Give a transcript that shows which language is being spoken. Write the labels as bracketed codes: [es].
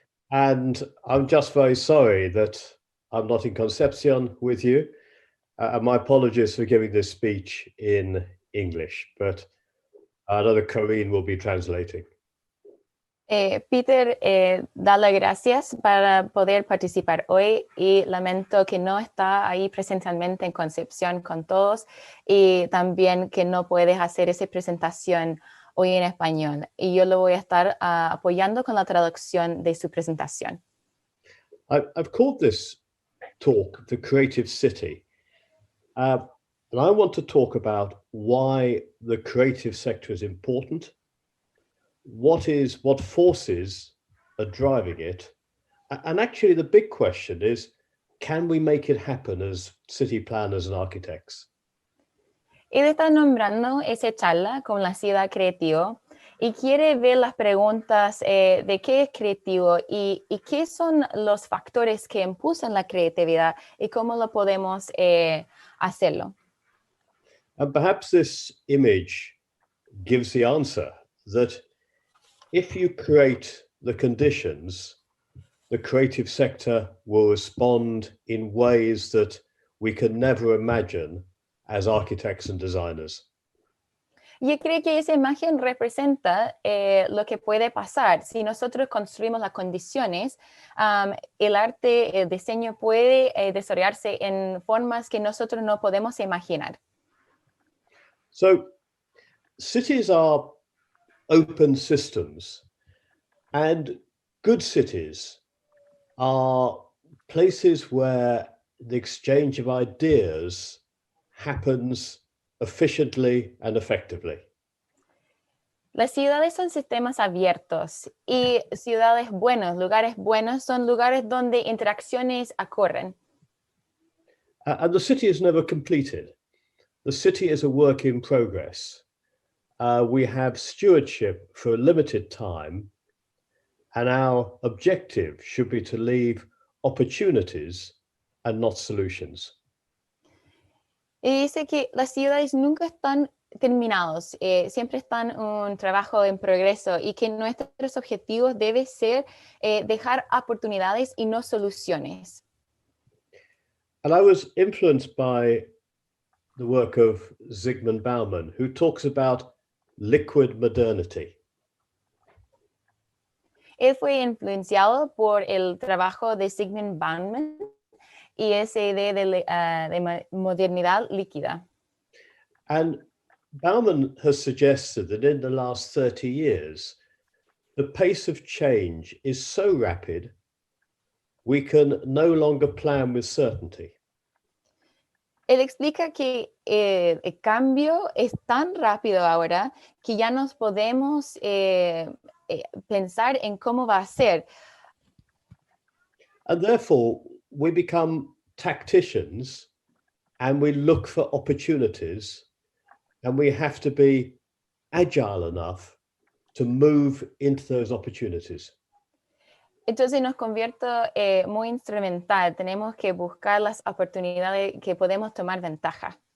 [en] And I'm just very sorry that I'm not in Concepcion with you. My apologies for giving this speech in English, but I know that Corinne will be translating. [es] Peter da las gracias para poder participar hoy y lamento que no está ahí presencialmente en Concepción con todos y también que no puedes hacer esa presentación hoy en español. Y yo lo voy a estar apoyando con la traducción de su presentación. [en] I've called this talk The Creative City. And I want to talk about why the creative sector is important, what forces are driving it, and actually the big question is, can we make it happen as city planners and architects? [es] Él está nombrando esa charla como la ciudad creativa y quiere ver las preguntas de qué es creativo y qué son los factores que impulsan la creatividad y cómo lo podemos hacerlo. [en] And perhaps this image gives the answer, that if you create the conditions, the creative sector will respond in ways that we can never imagine as architects and designers. [es] Yo creo que esa imagen representa lo que puede pasar. Si nosotros construimos las condiciones, el arte, el diseño puede desarrollarse en formas que nosotros no podemos imaginar. [en] So cities are open systems, and good cities are places where the exchange of ideas happens efficiently and effectively. [es] Las ciudades son sistemas abiertos y ciudades buenos, lugares buenos, son lugares donde interacciones ocurren. [en] And the city is never completed. The city is a work in progress. We have stewardship for a limited time, and our objective should be to leave opportunities and not solutions. [es] Y dice que las ciudades nunca están terminados, siempre están un trabajo en progreso y que nuestros objetivos deben ser dejar oportunidades y no soluciones. [en] And I was influenced by the work of Zygmunt Bauman, who talks about liquid modernity. [es] Él fue influenciado por el trabajo de Zygmunt Bauman y esa idea de modernidad líquida. [en] And Bauman has suggested that in the last 30 years, the pace of change is so rapid, we can no longer plan with certainty. [es] Él explica que el cambio es tan rápido ahora que ya nos podemos pensar en cómo va a ser. [en] And therefore, we become tacticians and we look for opportunities, and we have to be agile enough to move into those opportunities. [es] Entonces nos convierto muy instrumental. Tenemos que buscar las oportunidades que podemos tomar ventaja.